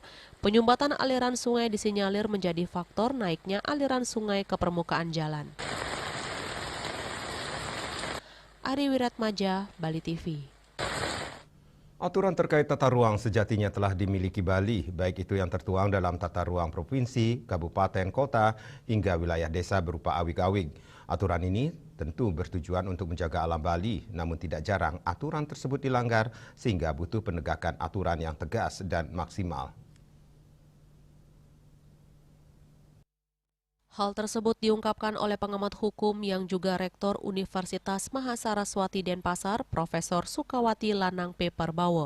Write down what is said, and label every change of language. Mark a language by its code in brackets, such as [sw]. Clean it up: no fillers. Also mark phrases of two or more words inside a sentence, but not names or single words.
[id] Penyumbatan aliran sungai disinyalir menjadi faktor naiknya aliran sungai ke permukaan jalan. Ari Wiratmaja, Bali TV. Aturan terkait tata ruang sejatinya telah dimiliki Bali, baik itu yang tertuang dalam tata ruang provinsi, kabupaten, kota, hingga wilayah desa berupa awig-awig. Aturan ini tentu bertujuan untuk menjaga alam Bali, namun tidak jarang aturan tersebut dilanggar sehingga butuh penegakan aturan yang tegas dan maksimal. Hal tersebut diungkapkan oleh pengamat hukum yang juga Rektor Universitas Mahasaraswati Denpasar, Profesor Sukawati Lanang P. Parbawo.